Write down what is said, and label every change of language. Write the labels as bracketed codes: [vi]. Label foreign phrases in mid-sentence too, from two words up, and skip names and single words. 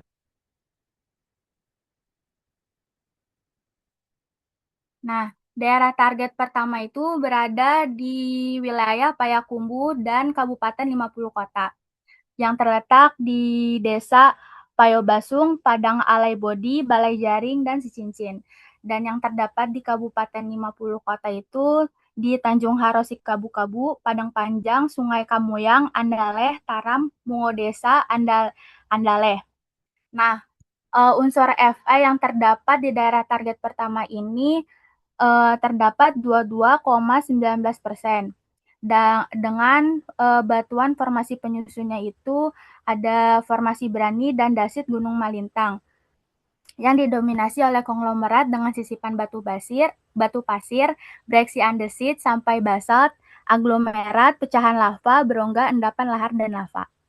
[id] Nah, daerah target pertama itu berada di wilayah Payakumbuh dan Kabupaten 50 Kota yang terletak di Desa Payobasung, Padang Alai Bodi, Balai Jaring, dan Sicincin. Dan yang terdapat di Kabupaten 50 Kota itu di Tanjung Harosik Kabu-Kabu, Padang Panjang, Sungai Kamuyang, Andaleh, Taram, Mungo Desa, Andaleh. Nah, unsur Fe yang terdapat di daerah target pertama ini terdapat 22,19%. Dengan batuan formasi penyusunnya itu ada formasi Brani dan dasit Gunung Malintang yang didominasi oleh konglomerat dengan sisipan batu pasir, breksi andesit sampai basalt, aglomerat, pecahan lava, berongga, endapan lahar dan lava.